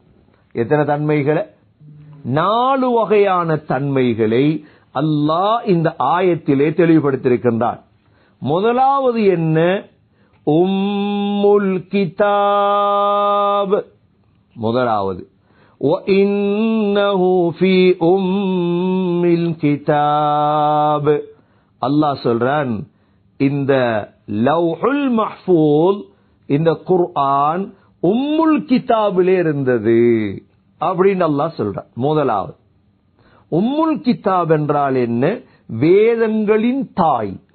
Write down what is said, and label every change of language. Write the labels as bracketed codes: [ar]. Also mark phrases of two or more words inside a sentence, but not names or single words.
[ta] எத்தனை தன்மைகளை? 4 வகையான தன்மைகளை அல்லாஹ் இந்த ஆயத்திலே தெளிவுபடுத்தியிருக்கின்றார். முதலாவது என்ன? [ar] أم الكتاب. முதலாவது وَإِنَّهُ فِي أُمِّ الْكِتَابِ, [ta] அல்லாஹ் சொல்றான் இந்த [ar] اللوح المحفوظ, [ta] இந்த குர்ஆன் [ar] أم الكتاب [ta] இருந்தது அப்படின்னு அல்லாஹ் சொல்றான். முதலாவது [ar] أم الكتاب [ta] என்றால் என்ன? வேதங்களின் தாய்.